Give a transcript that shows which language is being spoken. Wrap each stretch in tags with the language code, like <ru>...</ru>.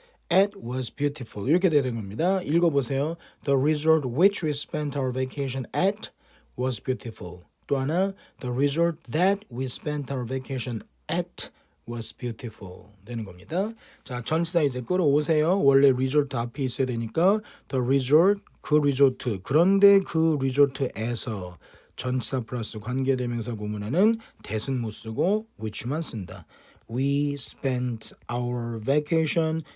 <en>At was beautiful</en> <ko>이렇게 되는 겁니다. 읽어보세요.</ko> <en>The resort which we spent our vacation at was beautiful. 또 하나 The resort that we spent our vacation at was beautiful</en> <ko>되는 겁니다. 자, 전치사 이제 끌어오세요. 원래 resort 앞에 있어야 되니까 The resort 그 리조트 그런데 그 리조트에서 전치사 플러스 관계대명사 구문에는 that은 못 쓰고 which만 쓴다.</ko> <en>We spent our vacation.</en>